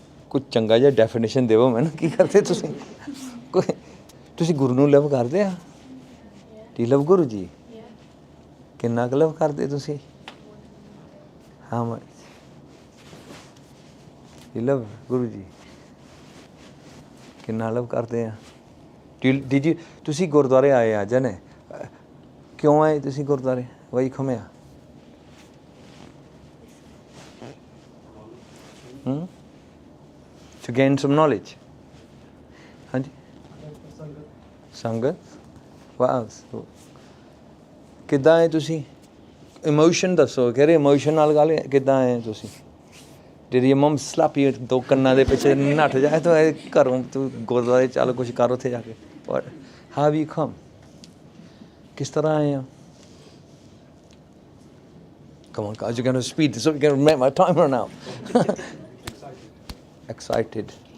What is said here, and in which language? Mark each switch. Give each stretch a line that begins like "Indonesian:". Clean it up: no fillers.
Punjabi: ਕੁਝ ਚੰਗਾ ਜਿਹਾ ਡੈਫੀਨੇਸ਼ਨ ਦਿਓ ਮੈਨੂੰ, ਕੀ ਕਰਦੇ ਤੁਸੀਂ? ਕੋਈ ਤੁਸੀਂ ਗੁਰੂ ਨੂੰ ਲਵ ਕਰਦੇ ਆ?
English: do you love
Punjabi: Guru ji? ਕਿੰਨਾ ਕੁ ਲਵ ਕਰਦੇ ਤੁਸੀਂ?
English: how much you love Guru ji?
Punjabi: ਕਿੰਨਾ ਲਵ ਕਰਦੇ ਆ?
English: did you
Punjabi: ਤੁਸੀਂ ਗੁਰਦੁਆਰੇ ਆਏ ਅੱਜ ਨੇ? ਕਿਉਂ ਆਏ ਤੁਸੀਂ ਗੁਰਦੁਆਰੇ?
English: why you come here? to gain some knowledge।
Punjabi: ਹਾਂਜੀ? ਸੰਗਤ।
English: what else?
Punjabi: ਕਿੱਦਾਂ ਹੈ ਤੁਸੀਂ? ਇਮੋਸ਼ਨ ਦੱਸੋ, ਕਹਿ ਰਹੇ ਇਮੋਸ਼ਨ ਨਾਲ ਗੱਲ ਕਿੱਦਾਂ ਹੈ ਤੁਸੀਂ?
English: Did your mum slap you
Punjabi: ਦੋ ਕੰਨਾਂ ਦੇ ਪਿੱਛੇ ਨੱਠ ਜਾ ਤੂੰ ਘਰੋਂ ਤੂੰ ਗੁਰਦੁਆਰੇ ਚੱਲ ਕੁਛ ਕਰ ਉੱਥੇ ਜਾ ਕੇ
English: What? How have you come?
Punjabi: ਕਿਸ ਤਰ੍ਹਾਂ ਆਏ ਆ
English: Come on guys, you're going to speed this up, you're going to make my time run out. Excited.